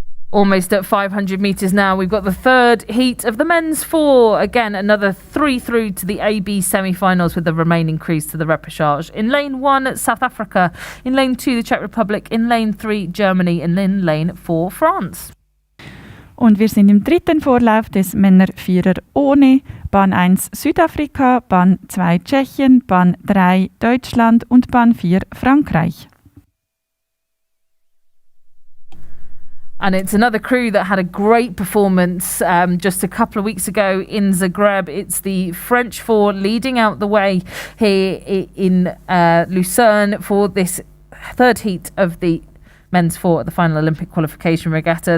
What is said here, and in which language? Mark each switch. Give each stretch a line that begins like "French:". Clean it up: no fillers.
English: Almost at 500 metres now. We've got the third heat of the men's 4. Again, another 3 through to the AB semi-finals with the remaining crews to the repechage. In lane 1, South Africa. In lane 2, the Czech Republic. In lane 3, Germany. And in lane 4, France.
German: Und wir sind im dritten Vorlauf des Männer-Vierer ohne. Bahn 1 Südafrika, Bahn 2 Tschechien, Bahn 3 Deutschland und Bahn 4 Frankreich.
English: And it's another crew that had a great performance just a couple of weeks ago in Zagreb. It's the French 4 leading out the way here in Lucerne for this third heat of the men's 4 at the final Olympic qualification regatta.